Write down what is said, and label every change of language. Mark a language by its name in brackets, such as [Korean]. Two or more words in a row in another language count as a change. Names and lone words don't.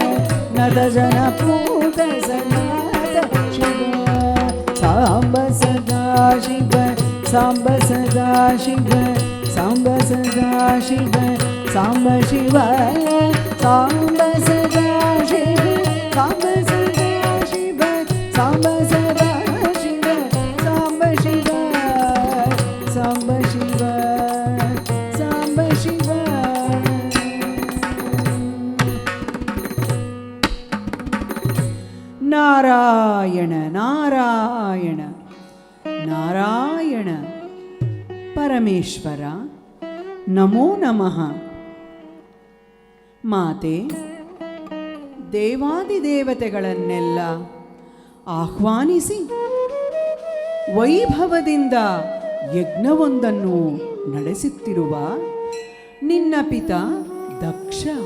[Sanskrit] ನತ ಜನಪೂತ ಸನಾತ ಶಿವ ಸಾಂಬ ಸದಾ ಶಿವ ಸಾಂಬ ಸದಾ ಶಿವ ಸಾಂಬ ಸದಾ ಶಿವ ಸಾಂಬ ಶಿವ ಸಾಂಬ ಸದಾ ಶಿವ ಸಾಂಬ ಸದಾ ಶಿವ ಸಾಂಬ ಸದಾ ಶಿವ ಸಾಂಬ ಶಿವ ಸಾಂಬ ಶಿವ ಸಾಂಬ ಶಿವ ನಾರಾಯಣ ನಾರಾಯಣ ನಾರಾಯಣ ಪರಮೇಶ್ವರ ನಮೋ ನಮಃ [Kannada] ಮಾತೆ ದೇವಾದಿದೇವತೆಗಳನ್ನೆಲ್ಲ ಆಹ್ವಾನಿಸಿ ವೈಭವದಿಂದ ಯಜ್ಞವೊಂದನ್ನು ನಡೆಸುತ್ತಿರುವ ನಿನ್ನ ಪಿತ ದಕ್ಷ